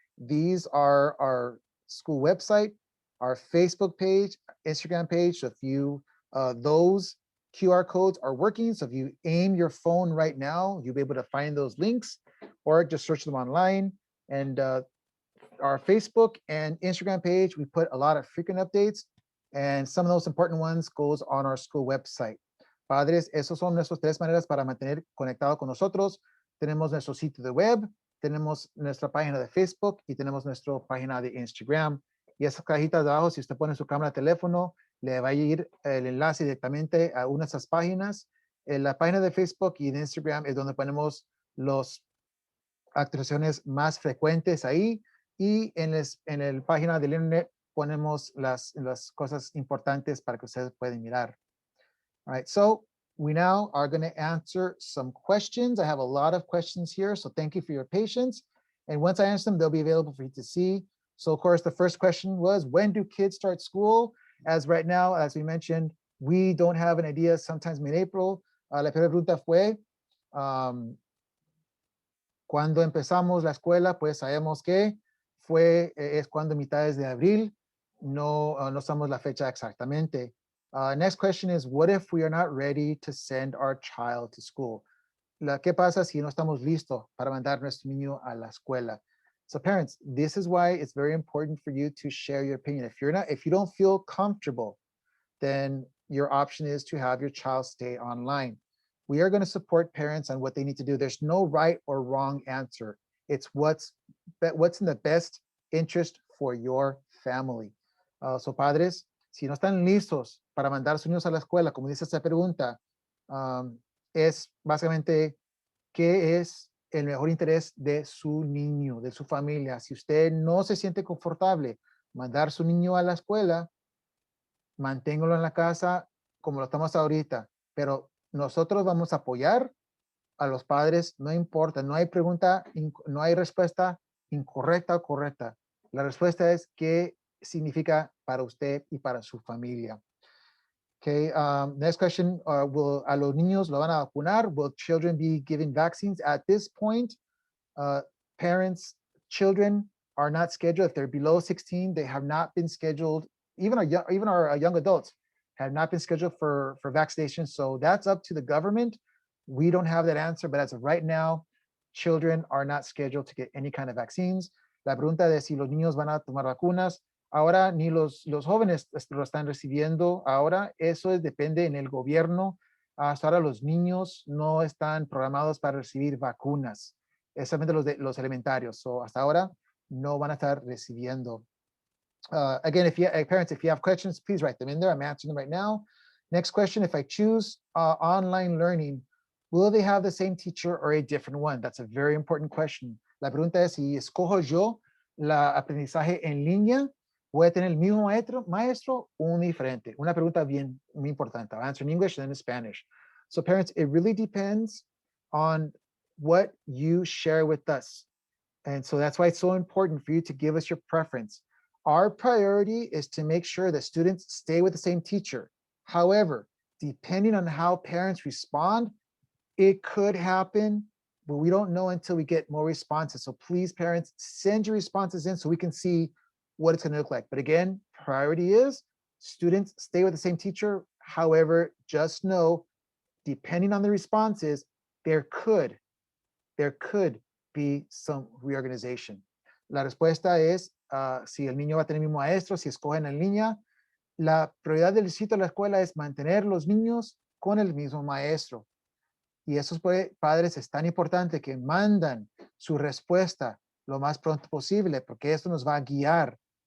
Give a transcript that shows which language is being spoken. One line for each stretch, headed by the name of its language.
English: These are our school website, our Facebook page, Instagram page. So if you, those QR codes are working. So if you aim your phone right now, you'll be able to find those links or just search them online. And our Facebook and Instagram page, we put a lot of frequent updates, and some of those important ones goes on our school website.
Spanish: Padres, esos son nuestras 3 maneras para mantener conectado con nosotros. Tenemos nuestro sitio de web, tenemos nuestra página de Facebook y tenemos nuestra página de Instagram. Y esas cajitas de abajo, si usted pone su cámara de teléfono, le va a ir el enlace directamente a una de esas páginas. En la página de Facebook y de Instagram es donde ponemos las actualizaciones más frecuentes ahí. Y en la página del internet ponemos las cosas importantes para que ustedes puedan mirar.
English: All right, so we now are going to answer some questions. I have a lot of questions here, so thank you for your patience. And once I answer them, they'll be available for you to see. So of course, the first question was, when do kids start school? As right now, as we mentioned, we don't have an idea, sometimes mid-April.
Spanish: La primera pregunta fue, cuando empezamos la escuela, pues sabemos que es cuando mitades de abril. No sabemos la fecha exactamente.
English: Next question is, what if we are not ready to send our child to school?
Spanish: ¿Qué pasa si no estamos listos para mandar nuestro niño a la escuela?
English: So parents, this is why it's very important for you to share your opinion. If you don't feel comfortable then your option is to have your child stay online. We are going to support parents on what they need to do. There's no right or wrong answer. It's what's in the best interest for your family.
Spanish: So padres, si no están listos para mandar a sus niños a la escuela, como dice esta pregunta, es básicamente qué es el mejor interés de su niño, de su familia. Si usted no se siente confortable mandar a su niño a la escuela, manténgalo en la casa como lo estamos ahorita, pero nosotros vamos a apoyar a los padres, no importa, no hay pregunta, no hay respuesta incorrecta o correcta. La respuesta es qué significa para usted y para su familia.
English: Okay, next question,
Spanish: a los niños lo van a vacunar?
English: Will children be given vaccines? At this point, parents, children are not scheduled. If they're below 16, they have not been scheduled. Even our young adults have not been scheduled for vaccination. So that's up to the government. We don't have that answer, but as of right now, children are not scheduled to get any kind of vaccines.
Spanish: La pregunta de si los niños van a tomar vacunas, ahora ni los jóvenes lo están recibiendo. Ahora eso depende en el gobierno. Hasta ahora los niños no están programados para recibir vacunas, especialmente los elementarios. So hasta ahora no van a estar recibiendo.
English: Again, parents, if you have questions, please write them in there. I'm answering them right now. Next question, if I choose online learning, will they have the same teacher or a different one? That's a very important question.
Spanish: La pregunta es, si escojo yo la aprendizaje en línea, voy a tener el mismo maestro o un diferente. Una pregunta muy importante.
English: I'll answer in English and then in Spanish. So parents, it really depends on what you share with us. And so that's why it's so important for you to give us your preference. Our priority is to make sure that students stay with the same teacher. However, depending on how parents respond, it could happen, but we don't know until we get more responses. So please, parents, send your responses in so we can see what it's going to look like. But again, priority is students stay with the same teacher. However, just know, depending on the responses, there could be some reorganization.
Spanish: La respuesta es si el niño va a tener el mismo maestro, si escogen en línea. La prioridad del distrito de la escuela es mantener los niños con el mismo maestro. Y esos padres es tan importante que mandan su respuesta lo más pronto posible, porque esto nos va a guiar.